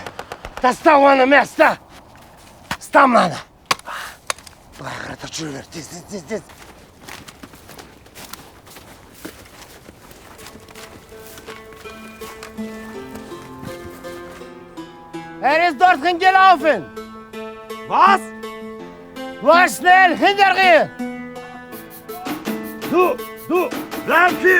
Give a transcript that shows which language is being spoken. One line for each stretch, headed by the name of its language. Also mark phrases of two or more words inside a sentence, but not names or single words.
Kazakh: Таста оны место! Стамнаны! Бұлай қарата жүрер, тез.
German: ist dort hingelaufen. Was? War schnell hinterher. Du, bleib hier.